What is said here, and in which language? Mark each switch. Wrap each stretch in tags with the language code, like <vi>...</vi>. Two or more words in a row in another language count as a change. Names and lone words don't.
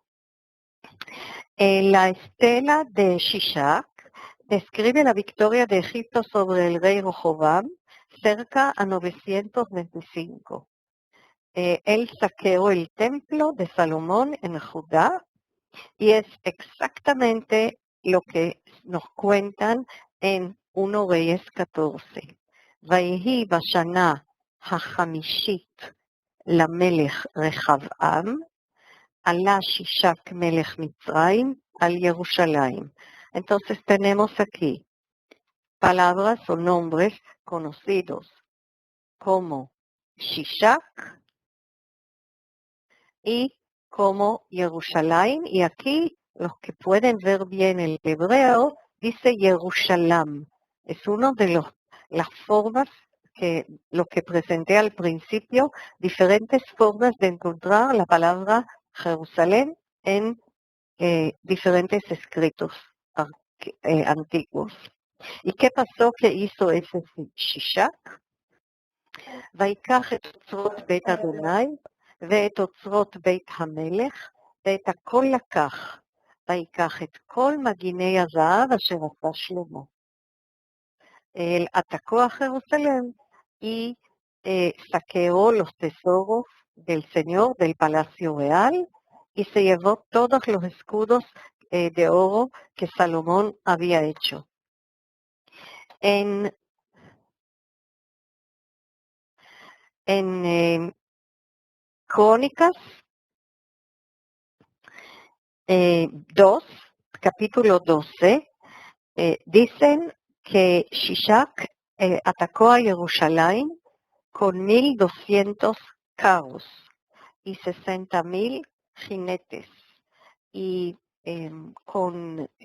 <es>La estela de Shishak describe la victoria de Egipto sobre el rey Rehoboam cerca a 925. Él saqueó el templo de Salomón en Judá y es exactamente lo que nos cuentan en 1 Reyes 14.</es> <he>ויהי בשנה החמישית למלך רחבעם, עלה שישק מלך מצרים</he> <es>al Jerusalén. Entonces tenemos aquí palabras o nombres conocidos como Shishak y como Jerusalén, y aquí los que pueden ver bien el hebreo dice Jerusalén. Es uno de las formas que lo que presenté al principio, diferentes formas de encontrar la palabra Jerusalén en diferentes escritos antiguos. ¿Y qué pasó que hizo ese Shishak?</es> <he>ויקח את אוצרות בית אדוני ואת אוצרות בית המלך ואת הכל לקח, ויקח את כל מגיני הזהב אשר עשה שלמה.</he> <es>Él atacó a Jerusalén y saqueó los tesoros del Señor del Palacio Real y se llevó todos los escudos de oro que Salomón había hecho. En Crónicas 2, capítulo 12, dicen que Shishak atacó a Jerusalén con 1,200 carros y 60,000 jinetes y con</es>